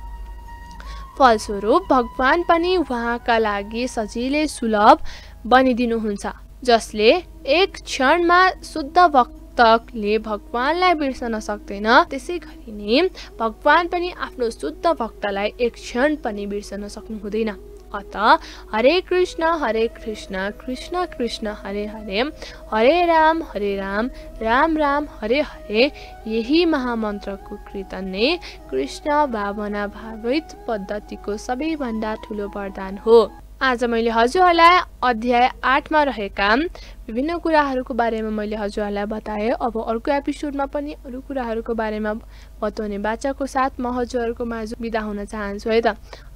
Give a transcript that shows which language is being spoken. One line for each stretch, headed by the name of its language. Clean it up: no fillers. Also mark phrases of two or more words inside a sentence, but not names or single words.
Nepali: फलस्वरूप भगवान पनि उहाँका लागि सजिलै सुलभ बनिदिनुहुन्छ, जसले एक क्षणमा शुद्ध भक्तले भगवानलाई बिर्सन सक्दैन, त्यसै गरी नै भगवान पनि आफ्नो शुद्ध भक्तलाई एक क्षण पनि बिर्सन सक्नु हुँदैन।
Sanskrit: अतः हरे कृष्ण कृष्ण कृष्ण हरे हरे, हरे राम राम राम हरे हरे,
Nepali: यही महामन्त्रको कीर्तन नै कृष्ण भावना भावित पद्धतिको सबैभन्दा ठुलो वरदान हो। आज मैले हजुरहरूलाई अध्याय 8 मा रहेका विभिन्न कुराहरूको बारेमा मैले हजुरहरूलाई बताएँ। अब अर्को एपिसोडमा पनि अरू कुराहरूको बारेमा बताउने बाचाको साथ म हजुरहरूको माझ बिदा हुन चाहन्छु है त।